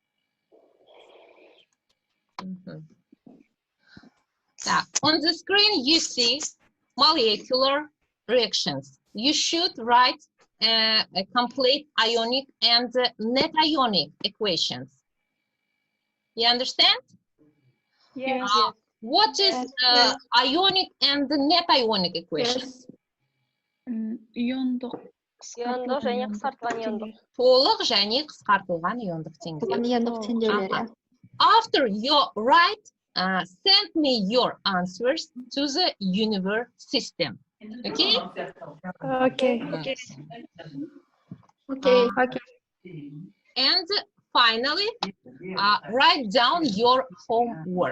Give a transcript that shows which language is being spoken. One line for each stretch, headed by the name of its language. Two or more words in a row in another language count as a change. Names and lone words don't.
English: On the screen, you see molecular reactions. You should write a complete ionic and net ionic equations. You understand? Yes. What is ionic and net ionic equations?
Kazakh: Иондық және қысқартылған иондық. Толық және қысқартылған иондық теңдеулер.
English: After you write, send me your answers to the universe system. Okay? Okay. And finally, write down your homework.